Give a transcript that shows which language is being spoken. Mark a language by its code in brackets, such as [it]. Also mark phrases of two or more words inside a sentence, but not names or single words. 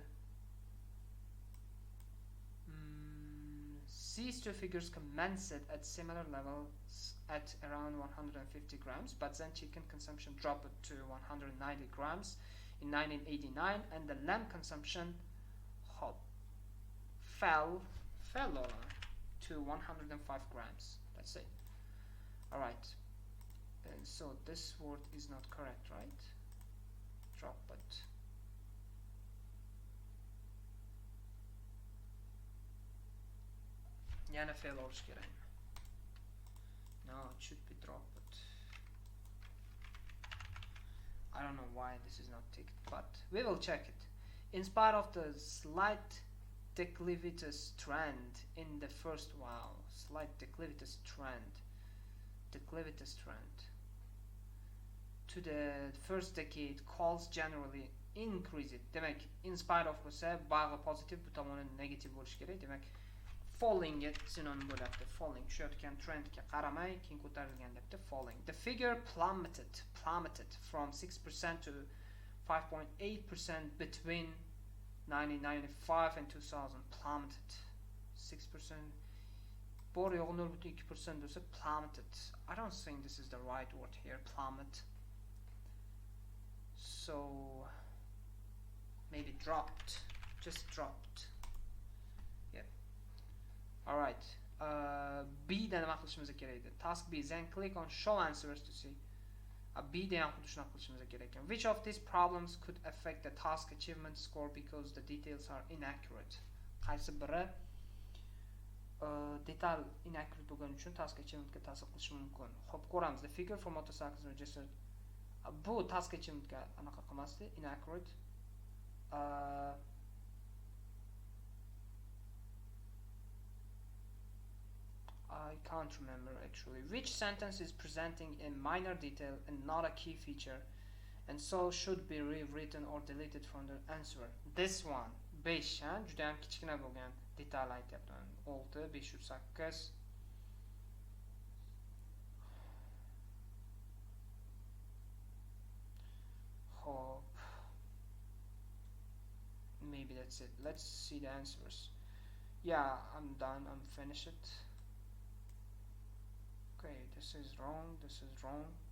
[en] these two figures commenced at similar levels at around 150 grams, but then chicken consumption dropped to 190 grams in 1989, and the lamb consumption fell to 105 grams. That's it. Alright, and so this word is not correct, right? Drop it. [uz] Yana fail olish kerak. [en] No, it should be drop it. I don't know why this is not ticked, but we will check it. In spite of the slight declivitous trend in the first slight declivitous trend to the first decade, calls generally increase it. [uz] Demak, [en] in spite of [uz] bo'lsa, bag'i positive, bu tomoni negative bo'lishi kerak. Demak, falling ga sinonim bo'ladi. Falling tushayotgan trendga qaramay, keyin ko'tarilgan debdi. [en] Falling. The figure plummeted from 6% to 5.8% between 1995 and 2000. Plummeted. 6%. [uz] Bor yo'g'i 0.2% bo'lsa plummeted. [en] I don't think this is the right word here. Plummet. So maybe dropped. Just dropped. Yep. Alright. [uz] B da nima qilishimiz kerak edi? [en] Task B. Then click on show answers to see. [uz] B da ham xuddi shunaqa qilishimiz kerak ekan. [en] Which of these problems could affect the task achievement score because the details are inaccurate? [uz] Qaysi biri detal inaccurate bo'lgani uchun [en] task achievementga [uz] ta'sir qilishi mumkin. Xo'p, ko'ramiz. [en] The figure for motorcycles registered. [uz] Bu [en] task achievementga [uz] anaqa qilmasdi, [en] inaccurate. I can't remember actually. Which sentence is presenting a minor detail and not a key feature, and so should be rewritten or deleted from the answer? This one. 5, [uz] ha? Juda ham kichkina bo'lgan detal aytyapman. 6, 508. [en] Hope. Maybe that's it. Let's see the answers. Yeah, I'm done. I'm finished it. Okay, this is wrong. This is wrong.